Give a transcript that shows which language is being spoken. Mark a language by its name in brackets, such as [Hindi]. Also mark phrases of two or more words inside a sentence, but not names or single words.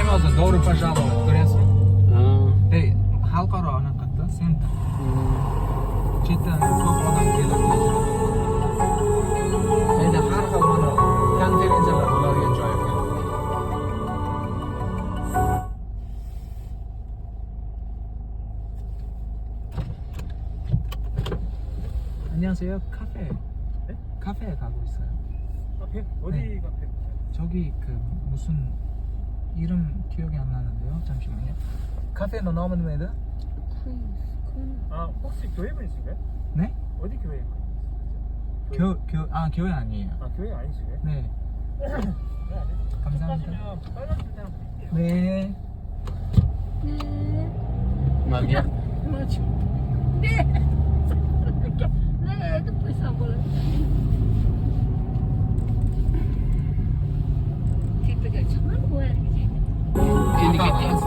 [Turkish] Doğru Paşalı görüyorsun. Ha. [Uzbek] Xalqaro anaqada sentr. Chetdan ko'p odam keladi. Endi har xil mana konferensiyalar bo'ladigan joy ekan. [Korean] 안녕하세요. 카페에 가고 있어요. 카페? 어디 네. 카페? 저기 그 무슨 이름 기억이 안 나는데요. 잠시만요. 카페의 이름은 뭐예요? 아 혹시 교회분이신가요? 네? 어디 교회? 교회 아니에요. 아 교회 아니시고요? 네. 감사합니다. 빨간 줄장 드릴게요. 네. [Portuguese] Magia. Né, depois só vou lá. Tipo, eu te mando agora. [Uzbek] Endi ketyapsiz.